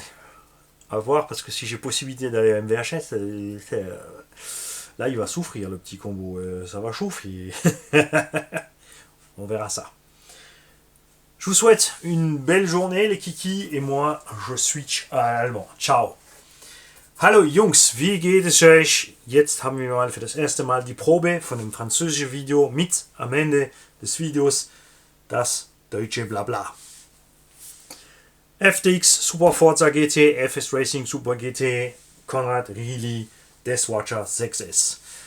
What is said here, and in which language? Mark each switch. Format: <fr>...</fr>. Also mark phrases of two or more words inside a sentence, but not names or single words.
<fr>À voir, parce que si j'ai possibilité d'aller à MVHS, là, il va souffrir, le petit combo. Ça va chauffer. On verra ça. Je vous souhaite une belle journée, les kikis, et moi, je switch à l'allemand. Ciao.</fr> <de>Hallo Jungs, wie geht es euch? Jetzt haben wir mal für das erste Mal die Probe von dem französischen Video mit am Ende des Videos das deutsche Blabla. FTX Super Forza GT, FS Racing Super GT, Konrad Really, Deathwatcher 6S.</de>